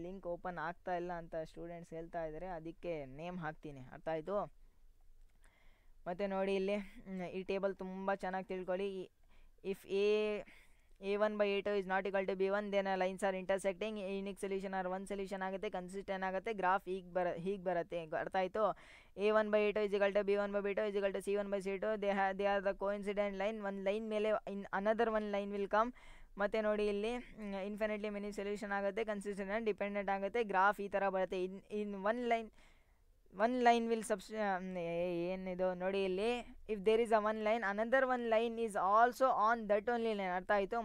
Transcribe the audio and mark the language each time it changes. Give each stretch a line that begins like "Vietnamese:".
Kannada: Link open ಆಗ್ತಾ ಇಲ್ಲ ಅಂತ ಸ್ಟೂಡೆಂಟ್ಸ್ ಹೇಳ್ತಾ ಇದ್ದಾರೆ, ಅದಕ್ಕೆ ನೇಮ್ ಹಾಕ್ತೀನಿ. ಅರ್ಥ ಆಯಿತು? ಮತ್ತು ನೋಡಿ ಇಲ್ಲಿ ಈ ಟೇಬಲ್ ತುಂಬ ಚೆನ್ನಾಗಿ ತಿಳ್ಕೊಳ್ಳಿ.
English: if A1/A2 is not equal to B1, then lines are intersecting,
Kannada: unique solution R one solution ಆಗುತ್ತೆ, ಕನ್ಸಿಸ್ಟೆಂಟ್ ಆಗುತ್ತೆ, ಗ್ರಾಫ್ ಹೀಗೆ ಬರುತ್ತೆ. ಅರ್ಥ ಆಯಿತು?
English: A1/A2 is equal to B1/B2 is equal to C1/C2, they are the coincident line.
Kannada: ಒಂದು line ಮೇಲೆ
English: another one line will come.
Kannada: ಮತ್ತು ನೋಡಿ ಇಲ್ಲಿ ಇನ್ಫಿನಿಟ್ಲಿ ಮೆನಿ ಸೊಲ್ಯೂಷನ್ ಆಗುತ್ತೆ, ಕನ್ಸಿಸ್ಟೆಂಟ್ ಡಿಪೆಂಡೆಂಟ್ ಆಗುತ್ತೆ, ಗ್ರಾಫ್ ಈ ಥರ ಬರುತ್ತೆ.
English: in one line will
Kannada: ಏನಿದು ನೋಡಿ ಇಲ್ಲಿ,
English: If there is a one line, another one line is also on that only line.
Kannada: ಅರ್ಥ ಆಯಿತು?